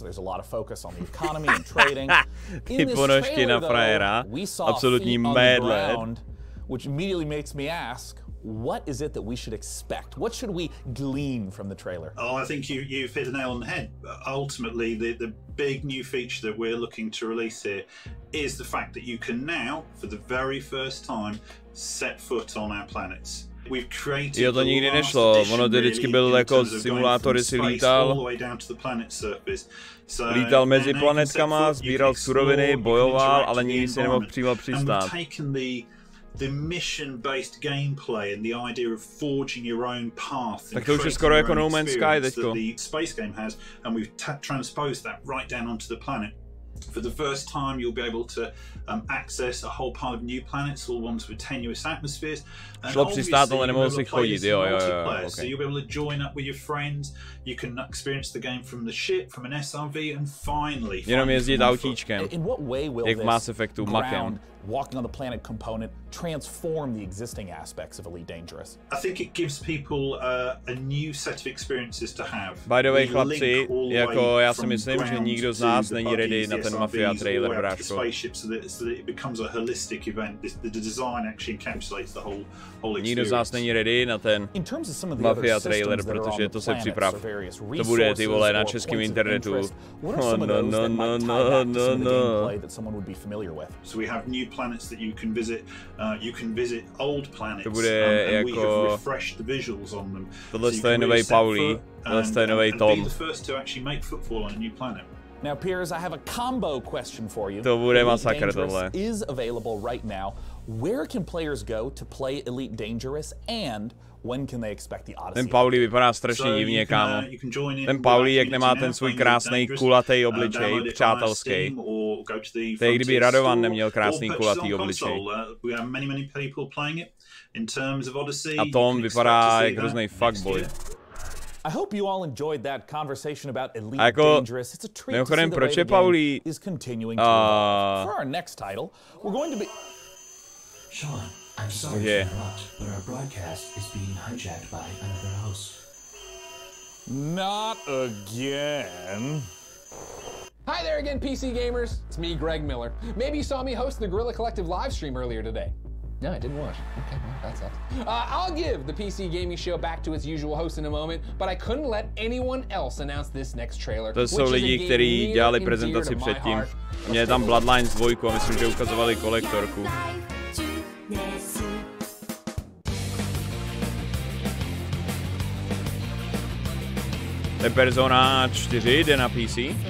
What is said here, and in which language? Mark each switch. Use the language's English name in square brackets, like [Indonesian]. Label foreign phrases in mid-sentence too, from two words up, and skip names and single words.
[English] There's a lot of focus on the economy and trading. In this trailer, though, we saw feet on the ground, which immediately makes me ask, what is it that we should expect? What should we glean from the trailer? Oh, I think you've hit the nail on the head. Ultimately, the big new feature that we're looking to release here is the fact that you can now, for the very first time, set foot on our planets. [Czech] Jo, to nikdy nešlo, ono to vždycky byl jako simulátor, kdy si lítal mezi planetkama, sbíral suroviny, bojoval, ale nikdy si nemohl přímo přistát. [English] The mission-based gameplay and the idea of forging your own path. [Czech] Tak to už je skoro jako No Man's Sky teďko. [English] The space game has, and we've transposed that right down onto the planet. For the first time, you'll be able to access a whole pile of new planets, all ones with tenuous atmospheres. [Czech] Šlo přistát, ale nemohl si chodit, jo. [English] Okay. So you'll be able to join up with your friends. You can experience the game from the ship, from an SRV, and finally. [Czech] Jenom jezdit autíčkem. [English] In what way will [Czech] jak v Mass Effectu makem. [English] Walking on the planet component transform the existing aspects of Elite Dangerous? I think it gives people a new set of experiences to have. By the way, [Czech] chlapci, jako já si myslím, že nikdo z nás není ready na ten Mafia trailer, bráško. Nikdo z nás není ready na ten Mafia trailer, protože to se připrav. To bude, ty vole, na českém internetu. No. [English] So we have new planets that you can visit old planets, [Czech] to bude [English] and [Czech] jako... [English] we have refreshed the visuals on them. [Czech] Tohle je novej Pauli, tohle je novej Tom. [English] Be the first to actually make footfall on a new planet. Now, Piers, I have a combo question for you. [Czech] To bude masakr tohle. [English] Is available right now. Where can players go to play Elite Dangerous, and when can they expect the Odyssey? [Czech] Ten Pauli vypadá strašně divně, kámo. Ten Pauli, jak nemá ten svůj krásný kulatý obličej, přátelský. To je, kdyby Radovan neměl krásný kulatý obličej. A Tom vypadá jak hrozný fuckboy. [English] I hope you all enjoyed that conversation about Elite Dangerous. It's a treat to see the way the game is continuing to evolve. For our next title, we're going to be... Sean, I'm sorry to interrupt, but our broadcast is being hijacked by another host. Not again. Hi there again, PC gamers. It's me, Greg Miller. Maybe you saw me host the Guerrilla Collective live stream earlier today. No, I didn't watch. Okay, well, that sucks. I'll give the PC Gaming Show back to its usual host in a moment, but I couldn't let anyone else announce this next trailer. [Czech] To jsou lidi, kteří dělali prezentaci předtím. Měli tam Bloodlines 2 a myslím, že ukazovali kolektorku. To je Persona 4, jde na PC.